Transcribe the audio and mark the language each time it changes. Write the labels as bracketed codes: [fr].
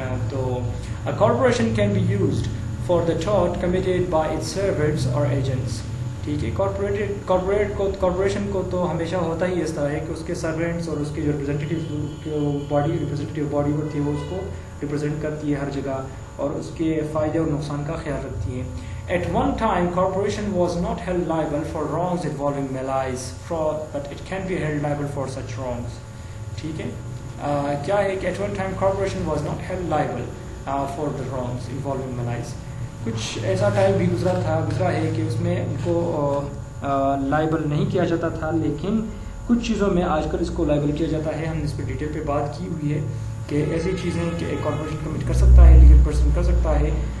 [en] تو corporation can be sued for the tort committed by its servants or agents. [ur] ٹھیک ہے، corporation کو تو ہمیشہ ہوتا ہی اس طرح ہے کہ اس کے سرونٹس اور اس کے جو ریپرزینٹیو باڈی ہوتی ہے وہ اس کو ریپرزینٹ کرتی ہے ہر جگہ، اور اس کے فائدے اور نقصان کا خیال رکھتی ہے. [en] At one time, corporation was not held liable for wrongs involving malice, fraud, but it can be held liable for such wrongs. [ur] ٹھیک ہے، کیا ہے کہ [en] at one time corporation was not held liable for the wrongs involving malice. [ur] کچھ ایسا time بھی گزرا ہے کہ اس میں ان کو لائبل نہیں کیا جاتا تھا، لیکن کچھ چیزوں میں آج کل اس کو لائبل کیا جاتا ہے. ہم نے اس پہ ڈیٹیل پہ بات کی ہوئی ہے کہ ایسی چیزیں کہ ایک کارپوریشن کمٹ کر سکتا ہے، لیگل پرسن کر سکتا ہے.